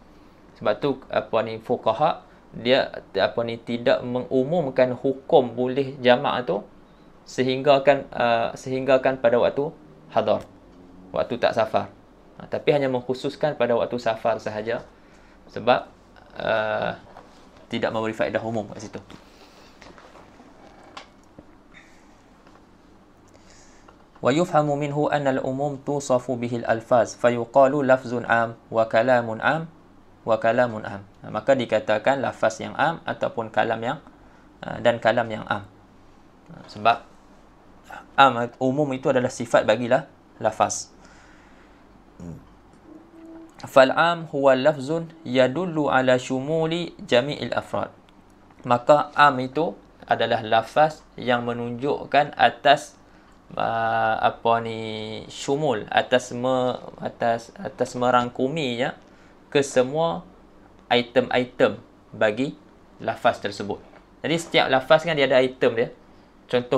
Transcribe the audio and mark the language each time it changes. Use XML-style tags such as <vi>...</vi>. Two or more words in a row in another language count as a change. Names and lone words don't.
<ms>Sebab tu fuqaha dia tidak mengumumkan hukum boleh jamak tu sehinggakan pada waktu hadar, waktu tak safar. Tapi hanya mengkhususkan pada waktu safar sahaja, sebab tidak memberi faedah umum kat situ.</ms> <ar>ويفهم منه أن العموم توصف به الألفاظ فيقال لفظ عام وكلام عام وكلام عام.</ar> <ms>Maka dikatakan lafaz yang am ataupun kalam yang am. Sebab umum itu adalah sifat bagilah lafaz.</ms> <ar>فالعام هو لفظ يدل على شمول جميع الأفراد.</ar> <ms>Maka am itu adalah lafaz yang menunjukkan atas syumul, atas merangkuminya ke semua item-item bagi lafaz tersebut. Jadi setiap lafaz kan dia ada item dia.</ms>